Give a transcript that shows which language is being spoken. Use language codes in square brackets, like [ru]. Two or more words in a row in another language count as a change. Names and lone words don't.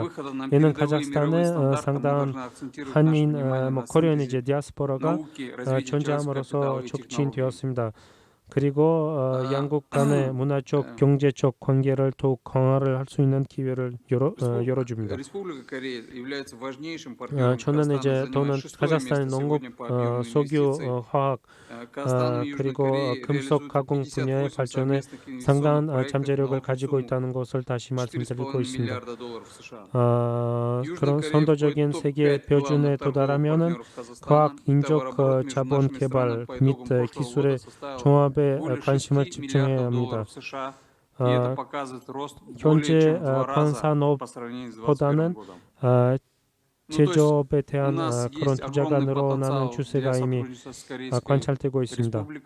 [ko] 이는 카자흐스탄의 상당한 한인, 코리안 이제 디아스포라가 존재함으로써 촉진되었습니다. 그리고 양국 간의 문화적, 경제적 관계를 더욱 강화를 할 수 있는 기회를 열어줍니다. [ru] Республика Корея является важнейшим партнером [ko] 저는 이제 [ru] Казахстана, [ko] 또는 [ru] занимает шестое [ko] 카자흐스탄의 [ru] место [ko] 농업, [ru] сегодня по объему [ko] 석유, [ru] инвестиций. [ko] 화학, [ru] Казахстан и Южная [ko] 그리고 [ru] Корея [ko] 금속 [ru] реализуют [ko] 가공 분야의 [ru] 58 [ko] 발전에 [ru] совместных [ko] 상당한 [ru] инвестиционных [ko] 잠재력을 [ru] проектов на [ko] 가지고 [ru] общую [ko] 있다는 [ru] сумму [ko] 것을 다시 말씀드리고 [ru] 4,5 [ko] 있습니다. [ru] миллиарда долларов США. [ko] 그런 선도적인 세계 표준에 도달하면은 과학, 인적, 자본 개발 및 기술의 종합에 관심을 집중해야 합니다. 현재 광산업보다는 제조업에 대한 그런 투자가 늘어나는 추세가 이미 관찰되고 있습니다.